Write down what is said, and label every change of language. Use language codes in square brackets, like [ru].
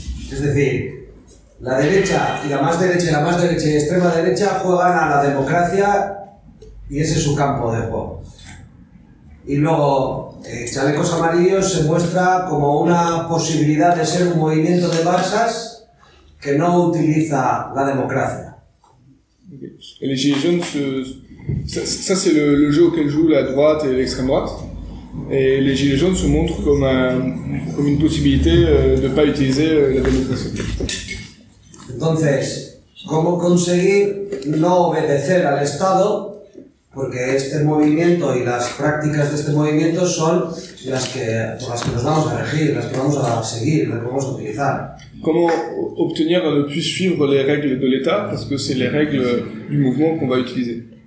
[es] Es decir, la derecha y la más derecha y la más derecha y extrema derecha juegan a la democracia y ese es su campo de juego. Y luego, Chalecos Amarillos se muestra como una posibilidad de ser un movimiento de masas que no utiliza la democracia. Y los [fr] Gilets Jaunes, ça c'est le jeu auquel joue la droite et l'extrême droite. Et les Gilets jaunes se montrent comme une possibilité de ne pas utiliser la démocratie. [es] Entonces, ¿cómo conseguir no obedecer al Estado? Porque este movimiento y las prácticas de este movimiento son las que nos vamos a regir, las que vamos a seguir, las que vamos a utilizar. ¿Cómo obtener que no [fr] puisse suivre les règles de l'État? Parce que c'est les règles du mouvement qu'on va utiliser.